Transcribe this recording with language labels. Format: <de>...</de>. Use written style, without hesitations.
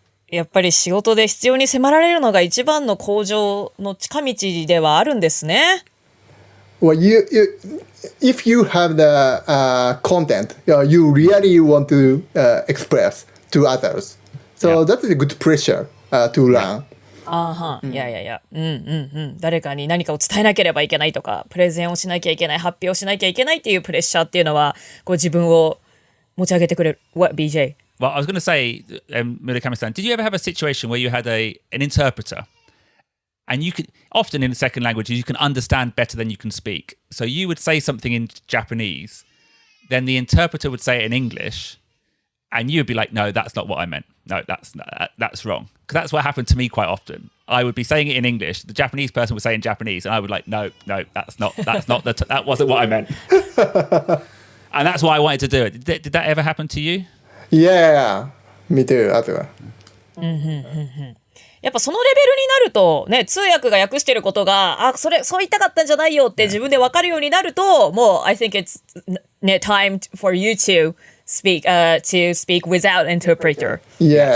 <ja>やっぱり仕事で必要に迫られるのが一番の向上の近道ではあるんですね。</ja> <en>Well, if you have the content you really want to express to others, so that's a good pressure to learn.</en> <ja>いや、誰かに何かを伝えなければいけないとか、プレゼンをしなきゃいけない、発表しなきゃいけないっていうプレッシャーっていうのは、自分を持ち上げてくれる。</ja> <en>What, BJ? Well, I was going to say, Murakami-san, did you ever have a situation where you had an interpreter, and you could, often in the second language, you can understand better than you can speak. So you would say something in Japanese, then the interpreter would say it in English, and you would be like, no, that's not what I meant. No, that's wrong. Because that's what happened to me quite often. I would be saying it in English. The Japanese person would say it in Japanese, and I would like, no, that wasn't what I meant. And that's why I wanted to do it. Did that ever happen to you? Yeah, me too, as well.</en> <ja>やっぱそのレベルになるとね、通訳が訳してることが、そう言いたかったんじゃないよって自分で分かるようになると、もう</ja> <en>I think it's ね time for you to speak without interpreter. Yeah.</en>